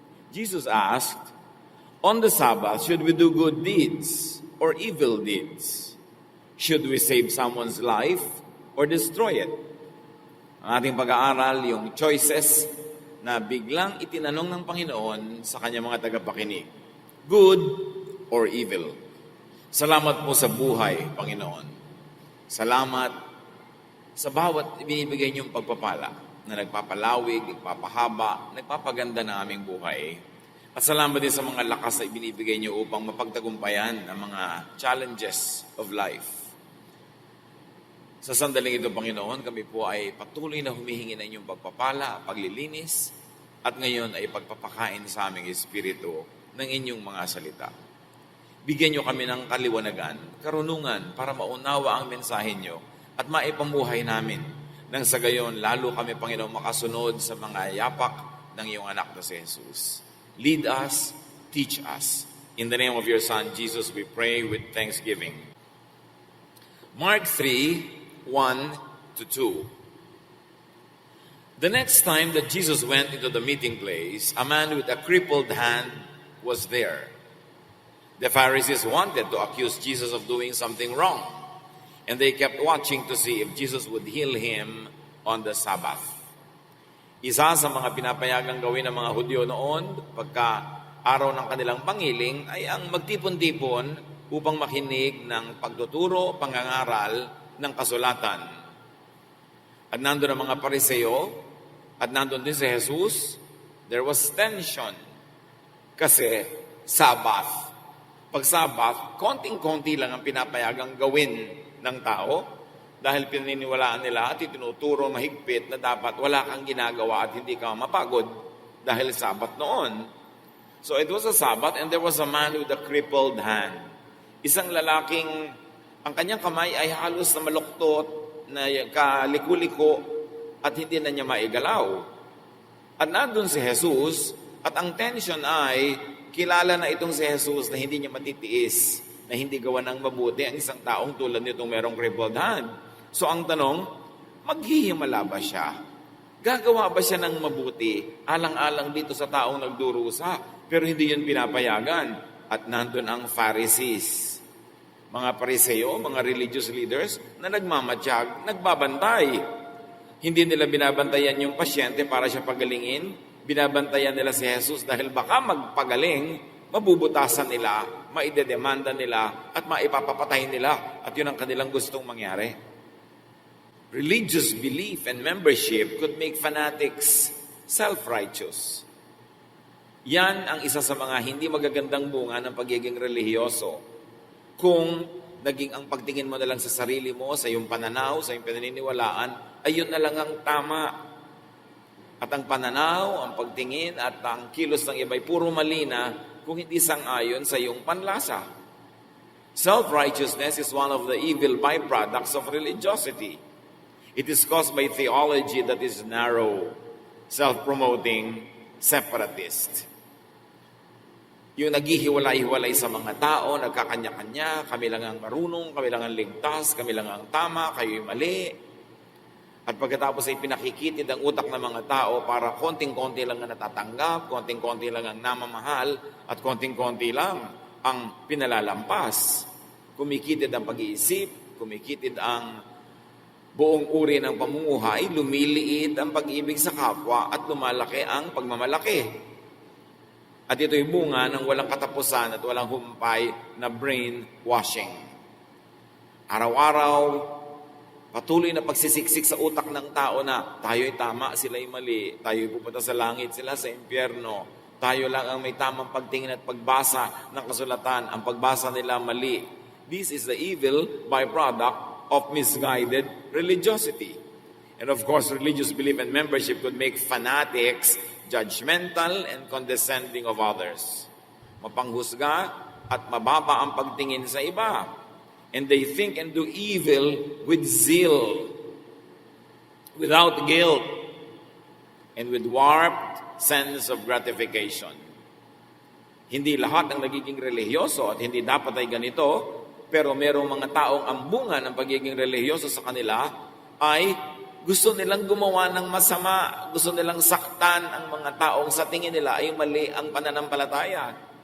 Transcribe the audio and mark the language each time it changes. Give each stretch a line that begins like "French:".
English: Jesus asked, "On the Sabbath, should we do good deeds or evil deeds? Should we save someone's life or destroy it?"
Filipino: Ang ating pag-aaral, yung choices na biglang itinanong ng Panginoon sa kanyang mga tagapakinig.
English: Good or evil?
Filipino: Salamat po sa buhay, Panginoon. Salamat sa bawat ibinibigay niyong pagpapala na nagpapalawig, nagpapahaba, nagpapaganda ng aming buhay. At salamat din sa mga lakas na ibinibigay niyo upang mapagtagumpayan ang mga
English: challenges of life.
Filipino: Sa sandaling ito, Panginoon, kami po ay patuloy na humihingi ng inyong pagpapala, paglilinis, at ngayon ay pagpapakain sa aming espiritu ng inyong mga salita. Bigyan niyo kami ng kaliwanagan, karunungan para maunawa ang mensahe niyo at maipamuhay namin. Nang sa gayon, lalo kami, Panginoon, makasunod sa mga yapak ng iyong anak na si Jesus.
English: Lead us, teach us. In the name of your Son, Jesus, we pray with thanksgiving. Mark 3:1-2. The next time that Jesus went into the meeting place, a man with a crippled hand was there. The Pharisees wanted to accuse Jesus of doing something wrong, and they kept watching to see if Jesus would heal him on the Sabbath.
Filipino: Isa sa mga pinapayagang gawin ng mga Hudyo noon, pagka araw ng kanilang pangiling, ay ang magtipon-tipon upang makinig ng pagtuturo, pangangaral ng kasulatan. At nandun ang mga Pariseo, at nandun din si Jesus,
English: there was tension.
Filipino: Kasi Sabbath. Pag Sabbath, konting-konti lang ang pinapayagang gawin ng tao dahil pininiwalaan nila at itinuturo mahigpit na dapat wala kang ginagawa at hindi ka mapagod dahil Sabbath noon.
English: So it was a Sabbath and there was a man with a crippled hand.
Filipino: Isang lalaking ang kanyang kamay ay halos na maluktot, na kaliku-liko at hindi na niya maigalaw. At nandun si Jesus at ang tension ay kilala na itong si Jesus na hindi niya matitiis, na hindi gawa ng mabuti ang isang taong tulad nitong merong crippled hand. So ang tanong, maghihimala ba siya? Gagawa ba siya ng mabuti? Alang-alang dito sa taong nagdurusa, pero hindi yun pinapayagan. At nandun ang Pharisees, mga Pariseo, mga religious leaders na nagmamatsyag, nagbabantay. Hindi nila binabantayan yung pasyente para siya pagalingin. Binabantayan nila si Jesus dahil baka magpagaling, mabubutasan nila, maidedemanda nila, at maipapapatay nila. At yun ang kanilang gustong mangyari.
English: Religious belief and membership could make fanatics self-righteous.
Filipino: Yan ang isa sa mga hindi magagandang bunga ng pagiging relihiyoso. Kung naging ang pagtingin mo na lang sa sarili mo, sa iyong pananaw, sa iyong pinaniniwalaan, ayun na lang ang tama. At ang pananaw, ang pagtingin, at ang kilos ng iba ay puro mali na kung hindi sang-ayon sa iyong panlasa.
English: Self-righteousness is one of the evil byproducts of religiosity. It is caused by theology that is narrow, self-promoting, separatist.
Filipino: Yung naghihiwalay-hiwalay sa mga tao, nagkakanya-kanya, kami lang ang marunong, kami lang ang ligtas, kami lang ang tama, kayo'y mali. At pagkatapos ay pinakikitid ang utak ng mga tao para konting-konti lang ang natatanggap, konting-konti lang ang namamahal, at konting-konti lang ang pinalalampas. Kumikitid ang pag-iisip, kumikitid ang buong uri ng pamumuhay, lumiliit ang pag-ibig sa kapwa at lumalaki ang pagmamalaki. At ito'y bunga ng walang katapusan at walang humpay na brainwashing. Araw-araw, patuloy na pagsisiksik sa utak ng tao na tayo'y tama, sila'y mali, tayo'y pupunta sa langit, sila sa impyerno, tayo lang ang may tamang pagtingin at pagbasa ng kasulatan, ang pagbasa nila mali.
English: This is the evil byproduct of misguided religiosity. And of course, religious belief and membership could make fanatics judgmental and condescending of others.
Filipino: Mapanghusga at mababa ang pagtingin sa iba.
English: And they think and do evil with zeal, without guilt, and with warped sense of gratification.
Filipino: Hindi lahat ang nagiging relihiyoso at hindi dapat ay ganito, pero merong mga taong ambungan ng pagiging relihiyoso sa kanila ay Gusto nilang gumawa ng masama. Gusto nilang saktan ang mga taong sa tingin nila ay mali ang pananampalataya.